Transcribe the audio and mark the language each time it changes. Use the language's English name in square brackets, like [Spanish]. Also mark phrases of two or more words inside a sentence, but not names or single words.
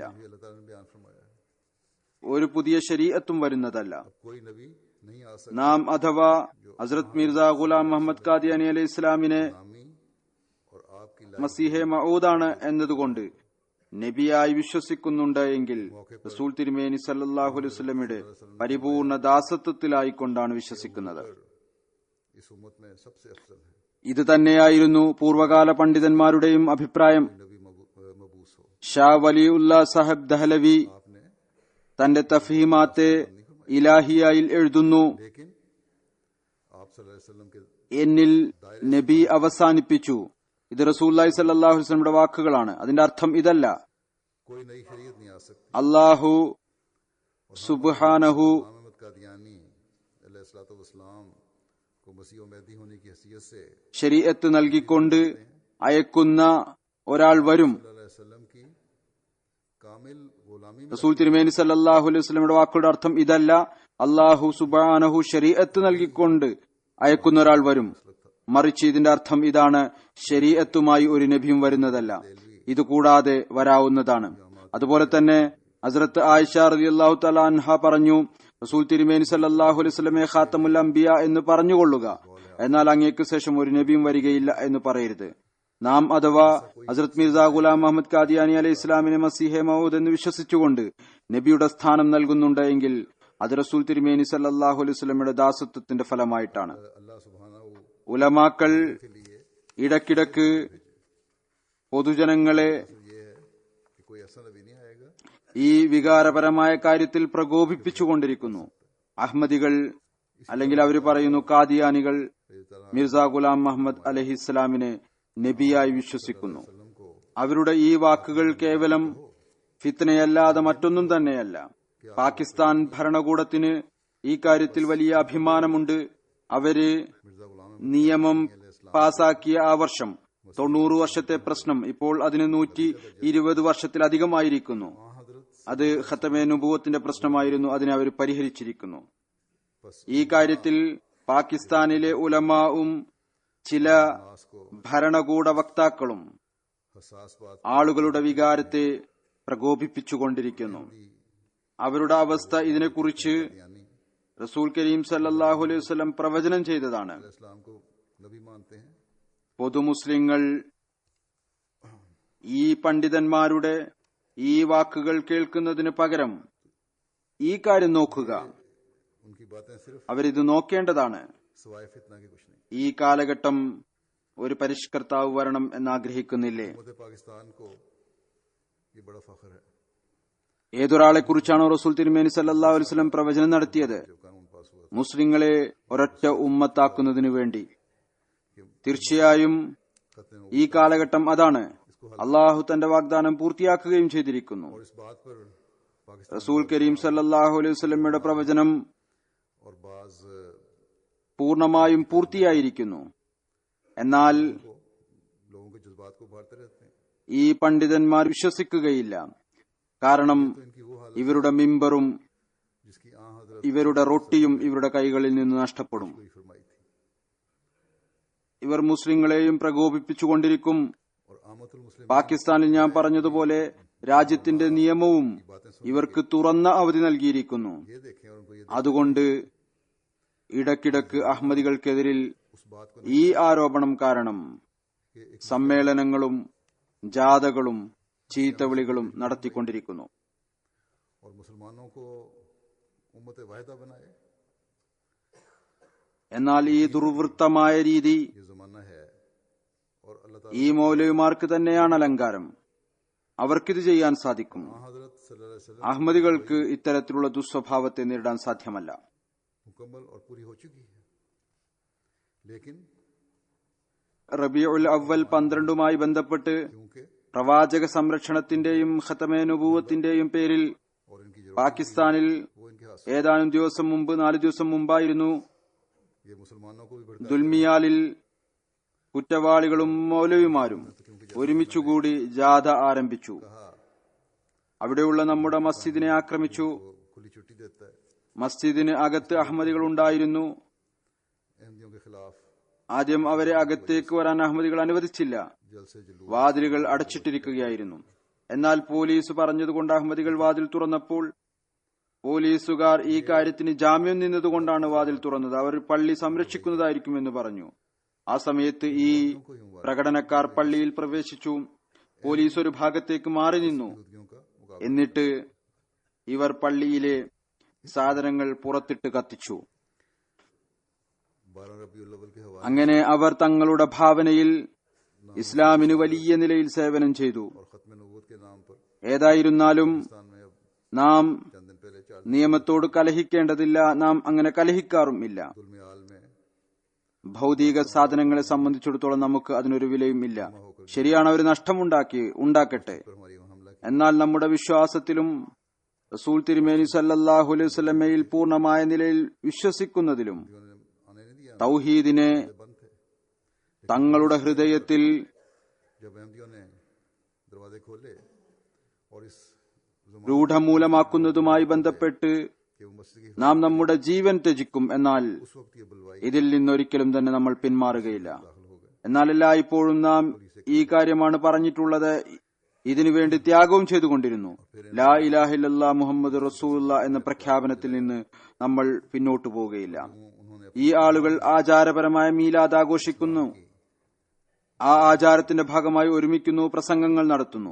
[Urdu] بھی اللہ تعالیٰ نے بیان فرمایا ہے. [Malayalam] ഒരു പുതിയ ശരീഅത്തും വരുന്നതല്ല. [Urdu] اب کوئی نبی نہیں آ سکتا [Malayalam] നാം അഥവാ ഹസ്രത്ത് മിർസ ഗുലാം മുഹമ്മദ് ഖാദിയാനി അലൈഹി ഇസ്ലാമിനെ [Urdu] نامی اور آپ کی [Malayalam] മസീഹെ മഊദാണ് എന്നതുകൊണ്ട് നബിയായി വിശ്വസിക്കുന്നുണ്ട് എങ്കിൽ റസൂൽ തിരുമേനി [Arabic] صلى الله عليه وسلم [Malayalam] പരിപൂർണ ദാസത്വത്തിലായിക്കൊണ്ടാണ് വിശ്വസിക്കുന്നത്. [Urdu] اس امت میں سب سے افضل ہے [Malayalam] ഇത് തന്നെയായിരുന്നു പൂർവകാല പണ്ഡിതന്മാരുടെയും അഭിപ്രായം. [Urdu] نبی مبعوث ہو. [Malayalam] ഷാ വലിഉല്ല സാഹിബ് ദഹലവി [Urdu] आपने [Malayalam] തന്റെ തഫ്ഹീമാത്തെ ഇലാഹിയയിൽ എഴുതുന്നു, [Urdu] لیکن آپ [Arabic] صلى الله عليه وسلم [Urdu] کے [Malayalam] എന്നിൽ നബി അവസാനിപ്പിച്ചു. ഇത് [Arabic] رسول الله صلى الله عليه وسلم [Malayalam] വാക്കുകളാണ്. അതിന്റെ അർത്ഥം ഇതല്ല. [Urdu] کوئی نئی شریعت نہیں آ سکتی. [Arabic] الله سبحانه [Urdu] محمد قادیانی [Arabic] عليه الصلاة والسلام [Urdu] کو مسیح اور مہدی ہونے کی حیثیت سے [Malayalam] ശരീഅത്ത് നൽകിക്കൊണ്ട് അയക്കുന്ന ഒരാൾ വരും. [Arabic] صلى الله عليه وسلم [Urdu] کی کامل غلامی میں [Malayalam] റസൂൽ തിരുമേനി [Arabic] صلى الله عليه وسلم [Malayalam] വാക്കുകളുടെ അർത്ഥം ഇതല്ല. [Arabic] الله سبحانه [Malayalam] ശരീഅത്ത് നൽകിക്കൊണ്ട് അയക്കുന്ന ഒരാൾ വരും. മറിച്ച് ഇതിന്റെ അർത്ഥം ഇതാണ്, ശരീഅത്തുമായി ഒരു നബിയും വരുന്നതല്ല, ഇത് കൂടാതെ വരാവുന്നതാണ്. അതുപോലെ തന്നെ ഹസ്രത്ത് ആയിഷ [Arabic] رضي الله تعالى عنها [Malayalam] പറഞ്ഞു, റസൂൽ തിരുമേനി [Arabic] صلى الله عليه وسلم خاتم الأنبياء [Malayalam] എന്ന് പറഞ്ഞുകൊള്ളുക, എന്നാൽ അങ്ങേക്ക് ശേഷം ഒരു നബിയും വരികയില്ല എന്ന് പറയരുത്. നാം അഥവാ ഹസ്രത്ത് മിർസ ഗുലാം മുഹമ്മദ് ഖാദിയാനി അലൈഹി ഇസ്ലാമിനെ മസീഹെ മഊദ് എന്ന് വിശ്വസിച്ചുകൊണ്ട് നബിയുടെ സ്ഥാനം നൽകുന്നുണ്ട് എങ്കിൽ അത് റസൂൽ തിരുമേനി [Arabic] صلى الله عليه وسلم [Malayalam] ദാസത്വത്തിന്റെ ഫലമായിട്ടാണ്. [Arabic] الله سبحانه [Malayalam] ഉലമാക്കൾ [Urdu] کے لیے [Malayalam] ഇടയ്ക്കിടയ്ക്ക് പൊതുജനങ്ങളെ [Urdu] یہ ہے کہ کوئی ایسا نبی نہیں آئے گا [Malayalam] ഈ വികാരപരമായ കാര്യത്തിൽ പ്രകോപിപ്പിച്ചുകൊണ്ടിരിക്കുന്നു. അഹ്മദികൾ അല്ലെങ്കിൽ അവർ പറയുന്നു കാദിയാനികൾ മിർസ ഗുലാം മുഹമ്മദ് അലൈഹിസ്സലാമിനെ നബിയായി വിശ്വസിക്കുന്നു. [Urdu] وسلم کو [Malayalam] അവരുടെ ഈ വാക്കുകൾ കേവലം ഫിത്നയല്ലാതെ മറ്റൊന്നും തന്നെയല്ല. പാകിസ്ഥാൻ ഭരണകൂടത്തിന് ഈ കാര്യത്തിൽ വലിയ അഭിമാനമുണ്ട്. അവര് [Urdu] मिर्जा गुलाम [Malayalam] നിയമം പാസാക്കിയ ആ വർഷം 90 വർഷത്തെ പ്രശ്നം ഇപ്പോൾ അതിന് 120 വർഷത്തിലധികമായിരിക്കുന്നു. അത് ഖത്തമെ നുബുവത്തിന്റെ പ്രശ്നമായിരുന്നു. അതിനെ അവർ പരിഹരിച്ചിരിക്കുന്നു. ഈ കാര്യത്തിൽ പാകിസ്ഥാനിലെ ഉലമാവും ചില ഭരണകൂട വക്താക്കളും [Urdu] حساس بات [Malayalam] ആളുകളുടെ വികാരത്തെ പ്രകോപിപ്പിച്ചുകൊണ്ടിരിക്കുന്നു. അവരുടെ അവസ്ഥ ഇതിനെക്കുറിച്ച് [Urdu] यानी [Arabic] رسول كريم صلى الله عليه وسلم [Malayalam] പ്രവചനം ചെയ്തതാണ്. [Urdu] اسلام کو نبی مانتے ہیں [Malayalam] പൊതുമുസ്ലിങ്ങൾ ഈ പണ്ഡിതന്മാരുടെ ഈ വാക്കുകൾ കേൾക്കുന്നതിന് പകരം ഈ കാര്യം നോക്കുക, [Urdu] ان کی باتیں صرف [Malayalam] അവരിത് നോക്കേണ്ടതാണ്. [Urdu] سوائے فتنہ کے کچھ نہیں. [Malayalam] ഈ കാലഘട്ടം ഒരു പരിഷ്കർത്താവ് വരണം എന്നാഗ്രഹിക്കുന്നില്ലേ? [Urdu] حکومت پاکستان کو یہ بڑا فخر ہے [Malayalam] ഏതൊരാളെ കുറിച്ചാണോ റസൂൽ തിരുമേനി [Arabic] صلى الله عليه وسلم [Malayalam] പ്രവചനം നടത്തിയത്? [Urdu] جو قانون پاس ہوا [Malayalam] മുസ്ലിങ്ങളെ ഒരൊറ്റ ഉമ്മത്താക്കുന്നതിനു വേണ്ടി. തീർച്ചയായും [Urdu] खतरे [Malayalam] ഈ കാലഘട്ടം അതാണ്. അള്ളാഹു തന്റെ വാഗ്ദാനം പൂർത്തിയാക്കുകയും ചെയ്തിരിക്കുന്നു. [Urdu] اور اس بات پر پاکستان [Arabic] رسول كريم صلى الله عليه وسلم [Malayalam] പ്രവചനം [Urdu] اور بعض [Malayalam] പൂർണ്ണമായും പൂർത്തിയായിരിക്കുന്നു. എന്നാൽ [Urdu] کو لوگوں کے جذبات کو ابھارتے رہتے ہیں. [Malayalam] ഈ പണ്ഡിതന്മാർ വിശ്വസിക്കുകയില്ല. കാരണം [Urdu] تو ان کی وہ حالت [Malayalam] ഇവരുടെ മിമ്പറും [Urdu] جس کی آں حضرت [Malayalam] ഇവരുടെ റൊട്ടിയും ഇവരുടെ കൈകളിൽ നിന്ന് നഷ്ടപ്പെടും. [Urdu] کوئی فرمائی تھی [Malayalam] ഇവർ മുസ്ലിങ്ങളെയും പ്രകോപിപ്പിച്ചുകൊണ്ടിരിക്കും. [Urdu] اور عامۃ المسلم [Malayalam] പാകിസ്ഥാനിൽ ഞാൻ പറഞ്ഞതുപോലെ രാജ്യത്തിന്റെ നിയമവും ഇവർക്ക് തുറന്ന അവധി നൽകിയിരിക്കുന്നു. [Urdu] یہ دیکھیں اور ان کو یہ [Malayalam] അതുകൊണ്ട് ഇടയ്ക്കിടയ്ക്ക് അഹമ്മദികൾക്കെതിരിൽ [Urdu] اس بات کو [Malayalam] ഈ ആരോപണം കാരണം [Urdu] کہ ایک [Malayalam] സമ്മേളനങ്ങളും ജാഥകളും ചീത്തവിളികളും നടത്തിക്കൊണ്ടിരിക്കുന്നു. [Urdu] اور مسلمانوں کو امت واحدہ بنائے. [Malayalam] എന്നാൽ ഈ ദുർവൃത്തമായ രീതി [Urdu] یہ زمانہ ہے اور اللہ تعالیٰ [Malayalam] ഈ മൗലവിമാർക്ക് തന്നെയാണ് അലങ്കാരം. അവർക്കിത് ചെയ്യാൻ സാധിക്കും. [Arabic] حضرت صلى الله عليه وسلم [Malayalam] അഹമ്മദികൾക്ക് ഇത്തരത്തിലുള്ള ദുസ്വഭാവത്തെ നേരിടാൻ സാധ്യമല്ല. [Urdu] مکمل اور پوری ہو چکی ہے، لیکن [Malayalam] റബീഉൽ അവ്വൽ 12 ബന്ധപ്പെട്ട് [Urdu] क्योंकि [Malayalam] പ്രവാചക സംരക്ഷണത്തിന്റെയും ഖതമെ നുബുവത്തിന്റെയും പേരിൽ [Urdu] اور ان کی جو [Malayalam] പാകിസ്ഥാനിൽ [Urdu] وہ ان کے ہاتھ [Malayalam] ഏതാനും ദിവസം മുമ്പ് 4 ദിവസം മുമ്പായിരുന്നു [Urdu] یہ مسلمانوں کو بھی بھڑکا [Malayalam] ദുൽമിയാലിൽ കുറ്റവാളികളും മൗലവിമാരും ഒരുമിച്ചുകൂടി ജാഥ ആരംഭിച്ചു. [Urdu] कहा [Malayalam] അവിടെയുള്ള നമ്മുടെ മസ്ജിദിനെ ആക്രമിച്ചു. [Urdu] وہ کھلی چھٹی دیتا ہے [Malayalam] മസ്ജിദിന് അകത്ത് അഹമ്മദികൾ ഉണ്ടായിരുന്നു. [Urdu] احمدیوں کے خلاف [Malayalam] ആദ്യം അവരെ അകത്തേക്ക് വരാൻ അഹമ്മദികൾ അനുവദിച്ചില്ല. [Urdu] جلسے جلوس [Malayalam] വാതിലുകൾ അടച്ചിട്ടിരിക്കുകയായിരുന്നു. എന്നാൽ പോലീസ് പറഞ്ഞതുകൊണ്ട് അഹമ്മദികൾ വാതിൽ തുറന്നപ്പോൾ പോലീസുകാർ ഈ കാര്യത്തിന് ജാമ്യം നിന്നതുകൊണ്ടാണ് വാതിൽ തുറന്നത്. അവർ പള്ളി സംരക്ഷിക്കുന്നതായിരിക്കുമെന്ന് പറഞ്ഞു. ആ സമയത്ത് ഈ പ്രകടനക്കാർ പള്ളിയിൽ പ്രവേശിച്ചു. പോലീസ് ഒരു ഭാഗത്തേക്ക് മാറി നിന്നു. [Urdu] یہودیوں کا مقابلہ [Malayalam] എന്നിട്ട് ഇവർ പള്ളിയിലെ സാധനങ്ങൾ പുറത്തിട്ട് കത്തിച്ചു. [Urdu] 12 ربیع الاول کے حوالے [Malayalam] അങ്ങനെ അവർ തങ്ങളുടെ ഭാവനയിൽ ഇസ്ലാമിന് വലിയ നിലയിൽ സേവനം ചെയ്തു. [Urdu] اور ختم نبوت کے نام پر [Malayalam] ഏതായിരുന്നാലും [Urdu] پاکستان میں اب [Malayalam] നാം [Urdu] چند دن پہلے 4 [Malayalam] നിയമത്തോട് കലഹിക്കേണ്ടതില്ല. നാം അങ്ങനെ കലഹിക്കാറും ഇല്ല. [Urdu] دلمیال میں [Malayalam] ഭൗതിക സാധനങ്ങളെ സംബന്ധിച്ചിടത്തോളം നമുക്ക് അതിനൊരു വിലയും ഇല്ല. ശരിയാണ്, അവർ ഉണ്ടാക്കട്ടെ. [Urdu] پر ہماری وہاں حملہ [Malayalam] എന്നാൽ നമ്മുടെ വിശ്വാസത്തിലും റസൂൽ തിരുമേനി [Arabic] صلى الله عليه وسلم [Malayalam] പൂർണ്ണമായ നിലയിൽ വിശ്വസിക്കുന്നതിലും [Urdu] کیا انہوں نے آنے نہیں دیا, [Malayalam] തൗഹീദിനെ [Urdu] بند تھے. [Malayalam] തങ്ങളുടെ ഹൃദയത്തിൽ [Urdu] جب احمدیوں نے دروازے کھولے اور اس زمانے [Malayalam] രൂഢമൂലമാക്കുന്നതുമായി ബന്ധപ്പെട്ട് [Urdu] کے وہ مسجد کی [Malayalam] നാം നമ്മുടെ ജീവൻ ത്യജിക്കും. എന്നാൽ [Urdu] اس وقت یہ بلوائی [Malayalam] ഇതിൽ നിന്നൊരിക്കലും തന്നെ നമ്മൾ പിന്മാറുകയില്ല. [Urdu] داخل ہو گئے. [Malayalam] എന്നാൽ എല്ലായ്പ്പോഴും നാം ഈ കാര്യമാണ് പറഞ്ഞിട്ടുള്ളത്. ഇതിനുവേണ്ടി ത്യാഗവും ചെയ്തുകൊണ്ടിരുന്നു. [Arabic] لا إله إلا الله محمد رسول الله [Malayalam] എന്ന പ്രഖ്യാപനത്തിൽ നിന്ന് നമ്മൾ പിന്നോട്ടു പോവുകയില്ല. [Urdu] उन्होंने [Malayalam] ഈ ആളുകൾ ആചാരപരമായ മീലാദ് ആഘോഷിക്കുന്നു. ആ ആചാരത്തിന്റെ ഭാഗമായി ഒരുമിക്കുന്നു, പ്രസംഗങ്ങൾ നടത്തുന്നു.